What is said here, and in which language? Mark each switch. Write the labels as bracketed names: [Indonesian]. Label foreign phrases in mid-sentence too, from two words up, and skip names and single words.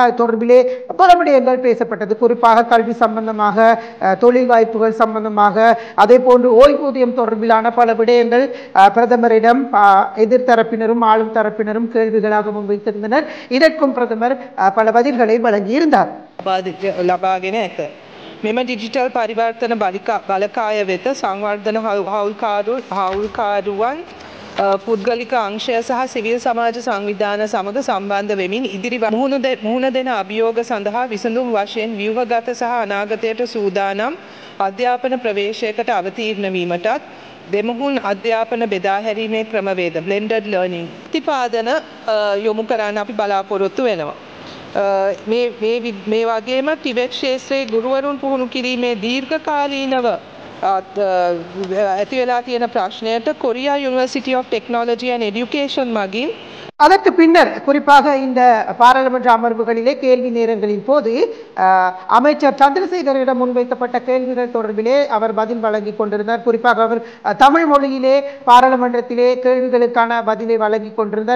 [Tamil] அது தொடர்பிலே பல விடயங்கள் பேசப்பட்டது. குறிப்பாக கல்வி சம்பந்தமாக, தொழில் வாய்ப்புகள் சம்பந்தமாக, அதே போன்று ஓய்வூதியம் தொடர்பிலான பல விடயங்கள் பிரதமரிடம் எதிர்த்தரப்பினரும் ஆளும் தரப்பினரும் கேள்விகளாக முன்வைத்திருந்தனர். இதற்கும் பிரதமர் பல பதில்களை வழங்கியிருந்தார். [Sinhala] මෙම ඩිජිටල් පරිවර්තන බලකාය වෙත සංවර්ධන හවුල්කාරුවන් පුද්ගලික අංශය සහ සිවිල් සමාජ සංවිධාන සමග සම්බන්ධ වෙමින් ඉදිරි මුහුණ දෙන අභියෝග සඳහා විසඳුම් වශයෙන් ව්‍යුහගත සහ අනාගතයට සූදානම් අධ්‍යාපන ප්‍රවේශයකට අවතීර්ණ වීමටත් දෙමුහුන් අධ්‍යාපන බෙදා හැරීමේ ක්‍රමවේද [English] blended learning [Sinhala] ප්‍රතිපාදන යොමු කරන්න අපි බලාපොරොත්තු වෙනවා. මේ වගේම ටිබෙට් ක්ෂේත්‍රයේ ගුරුවරුන් පුහුණු කිරීමේ දීර්ඝකාලීනව ඇති වෙලා තියෙන ප්‍රශ්නයට කොරියා යුනිවර්සිட்டி of Technology and Education මගින් [Tamil] அதற்கு பின்னர் குறிப்பாக இந்த பாராளுமன்ற அமர்வுகளிலே கேள்வி நேரங்களின் போது அமைச்சர் சந்திரசேகரிடம் முன்வைக்கப்பட்ட கேள்விகள் தொடர்பிலே அவர் பதில் வழங்கி கொண்டிருந்தார். குறிப்பாக அவர் தமிழ் மொழியிலே பாராளுமன்றத்திலே கேள்விகளுக்கான பதிலை வழங்கி கொண்டிருந்தார்.